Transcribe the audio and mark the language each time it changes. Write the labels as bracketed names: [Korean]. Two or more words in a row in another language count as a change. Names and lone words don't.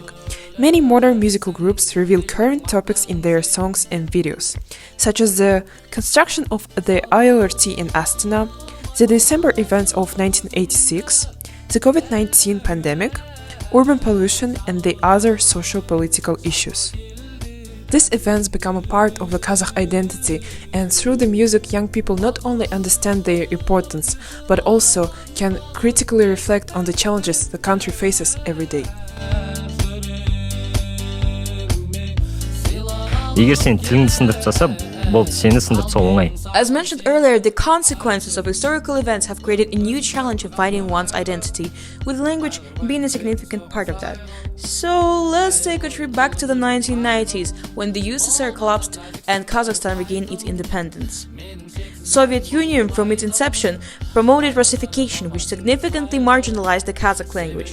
[English] Many modern musical groups reveal current topics in their songs and videos, such as the construction of the ILRT in Astana, the December events of 1986, the COVID-19 pandemic, urban pollution, and the other socio-political issues. These events become a part of the Kazakh identity, and through the music, young people not only understand their importance, but also can critically reflect on the challenges the country faces every day. [Kazakh] Егер сен тіліңді сындырып тастаса, болды сені сындыртса оңай. [English] As mentioned earlier, the consequences of historical events have created a new challenge of finding one's identity, with language being a significant part of that. So let's take a trip back to the 1990s, when the USSR collapsed and Kazakhstan regained its independence. Soviet Union, from its inception, promoted Russification, which significantly marginalized the Kazakh language.